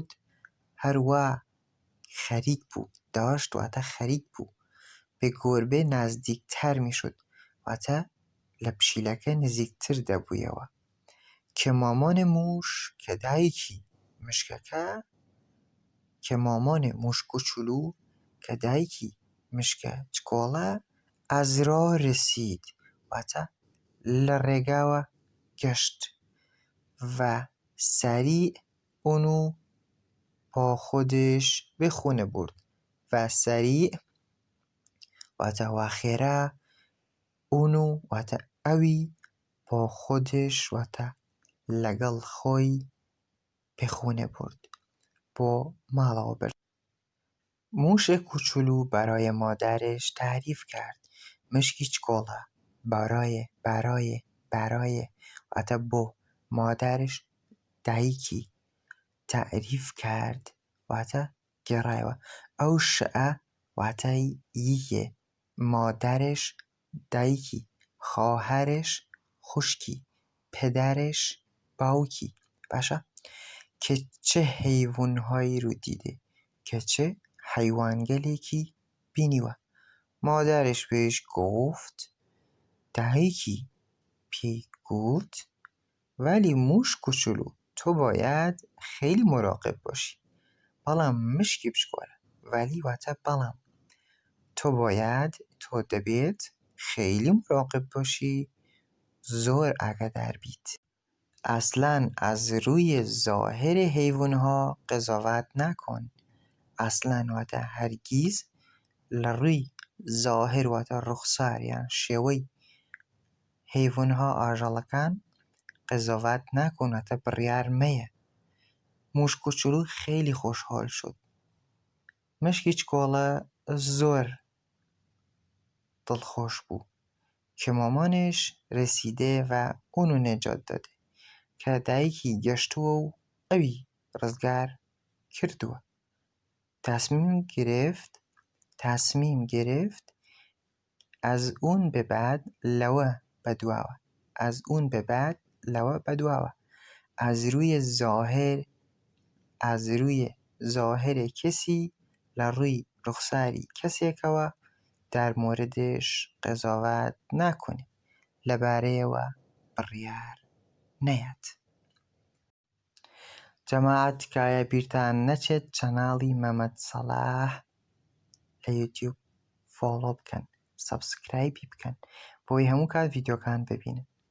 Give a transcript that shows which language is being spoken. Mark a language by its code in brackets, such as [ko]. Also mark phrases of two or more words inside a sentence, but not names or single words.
[ckb] هەروە خەریک بوو. داشت واتە خەریک بوو. [fa] به گربه نزدیکتر میشد [ckb] واتە لە پشیلەکە نزیکتر دەبوویەوە. [fa] کە مامان موش [ckb] کە دایکی مشکەکە، [fa] کە مامان موش کوچولو [ckb] کە دایکی مشکە چکۆڵە [fa] ئەزرا رسید [ckb] واتە لە ڕێگاوە گەشت [fa] و سریع اونو با خودش به خونه برد. و سریع [ckb] واتە واخێرا [fa] اونو [ckb] واتە ئەوی [fa] با خودش [ckb] واتە لەگەڵ خۆی [fa] به خونه برد، [ckb] بۆ ماڵەوە برد. [fa] موش کوچولو برای مادرش تعریف کرد. [ckb] مشکی چکۆڵە برای واتە بۆ مادرش دایکی [fa] تعریف کرد [ckb] واتە گێڕایەوە. ئەو شەئە واتە ییە مادرش، دایکی، خواهرش، خوشکی، پدرش، باوکی. باشە [fa] کە چه حیوانهایی رو دیده، [ckb] که چه حیوانگەلێکی بینیوە. [fa] مادرش بهش گفت، [ckb] دایکی پێی گوت، [fa] ولی موش کوچولو تو باید خیلی مراقب باشی. [ckb] بەڵام مشکی بچکۆڵە ولی واتە بەڵام تۆ دەبێت [fa] خیلی مراقب باشی، [ckb] زۆر ئاگادار بیت. [fa] اصلا از روی ظاهر حیوانها قضاوت نکن. [ckb] اصلا واتە هەرگیز لە ڕووی ظاهر واتە ڕوخسار یان شێوەی حیوانها ئاژەڵەکان [fa] قضاوت نکن، [ckb] واتە بڕیار مەیە. [fa] موش کوچولو خیلی خوشحال شد. [ckb] مشکی چکۆڵە زۆر دڵخۆش بوو [fa] که مامانش رسیده و اونو نجات داده، [ckb] کە دایکی گەشتووە و ئەوی ڕزگار کردووە. [fa] تصمیم گرفت از اون به بعد [ckb] لەوە بەدواوە. [fa] از روی ظاهر کسی [ckb] لە ڕووی ڕوخساری کەسێکەوە [fa] در موردش قضاوت نکنێ، [ckb] لەبارەیەوە بڕیار نەیات. جەماعەت تکایە بیرتان نەچێت چەناڵی مەمەد سەلاح لە یوتیوب فۆلۆ بکەن، سەبسکرایبی بکەن بۆی هەموو کات ڤیدیۆکان ببینن.